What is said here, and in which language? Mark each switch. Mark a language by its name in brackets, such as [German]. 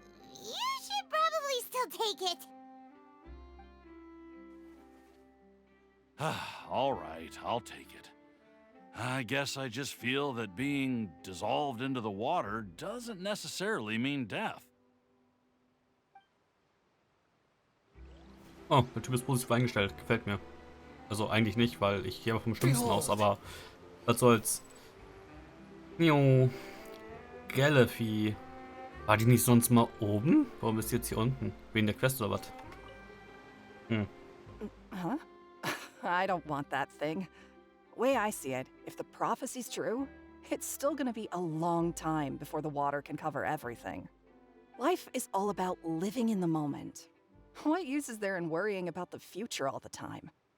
[English] You should probably still take it. All right, I'll take it. I guess I just feel that being dissolved into the water doesn't necessarily mean death. [German] Oh, der Typ ist positiv eingestellt. Gefällt mir. Also eigentlich nicht, weil ich gehe aber vom Schlimmsten aus, aber was soll's. Jo. Galaxy. War die nicht sonst mal oben? Warum ist die jetzt hier unten? Wegen der Quest oder was? [English] Huh? I don't want that thing. Way I see it, if the prophecy's true, it's still gonna be a long time before the water can cover everything. Life is all about living in the moment. What use is there in worrying about the future all the time?